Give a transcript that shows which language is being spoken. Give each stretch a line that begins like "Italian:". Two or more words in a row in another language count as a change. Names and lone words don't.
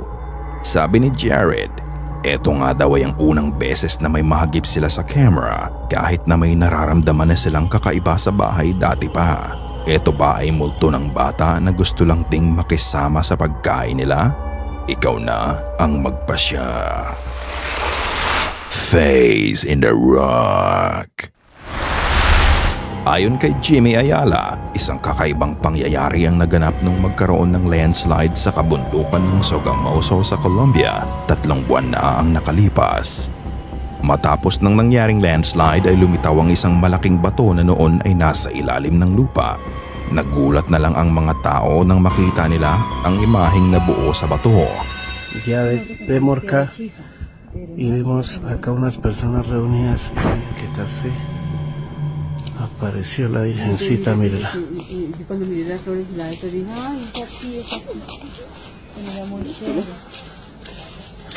Filipino: Sabi ni Jared, eto nga daw ay ang unang beses na may mahagip sila sa camera kahit na may nararamdaman na silang kakaiba sa bahay dati pa. Eto ba ay multo ng bata na gusto lang ding makisama sa pagkain nila? Ikaw na ang magpasya. Face in the Rock. Ayon kay Jimmy Ayala, isang kakaibang pangyayari ang naganap nung magkaroon ng landslide sa kabundukan ng Sogamoso sa Colombia. 3 buwan na ang nakalipas. Matapos ng nangyaring landslide ay lumitaw ang isang malaking bato na noon ay nasa ilalim ng lupa. Nagulat na lang ang mga tao nang makita nila ang imaheng nabuo sa bato.
Spanish: Ya de Morca y vimos acá unas personas reunidas que casi apareció la virgencita, mírala. Y cuando miré las flores y la otra dije, ay, esa aquí, esa aquí. Era muy chévere.